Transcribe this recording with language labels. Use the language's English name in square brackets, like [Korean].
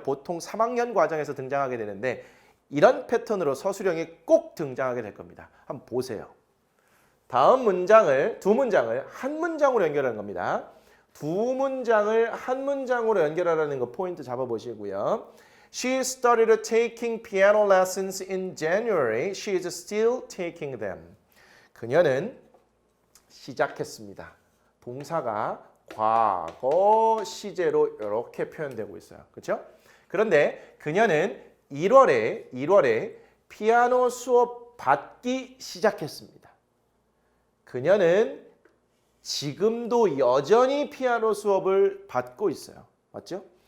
[Korean] 보통 3학년 과정에서 등장하게 되는데 이런 패턴으로 서술형이 꼭 등장하게 될 겁니다. 한번 보세요. 다음 문장을 두 문장을 한 문장으로 연결하는 겁니다. 두 문장을 한 문장으로 연결하라는 거 포인트 잡아보시고요. [English] She started taking piano lessons in January. She is still taking them. [Korean] 그녀는 시작했습니다. 동사가 과거 시제로 이렇게 표현되고 있어요. 그렇죠? 그런데 그녀는 1월에 피아노 수업 받기 시작했습니다. 그녀는 지금도 여전히 피아노 수업을 받고 있어요. 맞죠?